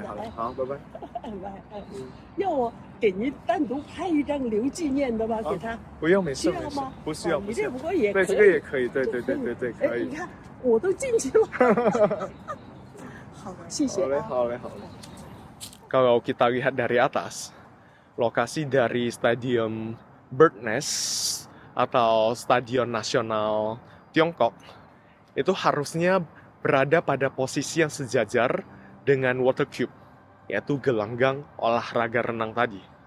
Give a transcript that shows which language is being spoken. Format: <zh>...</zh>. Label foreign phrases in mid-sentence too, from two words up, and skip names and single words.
<zh>的，好嘞哎，，好，拜拜。拜，要我给您单独拍一张留纪念的吗？给他不用，没事，需要吗？不需要，你这不过也可对，以，这个也可以，对，可哎，以你。看我都进去了，好，谢谢啊。</zh> <id>好嘞。Kalau kita lihat dari atas, lokasi dari Stadium Bird Nest atau Stadion Nasional Tiongkok itu harusnya berada pada posisi yang sejajar dengan Water Cube, yaitu gelanggang olahraga renang tadi.</id>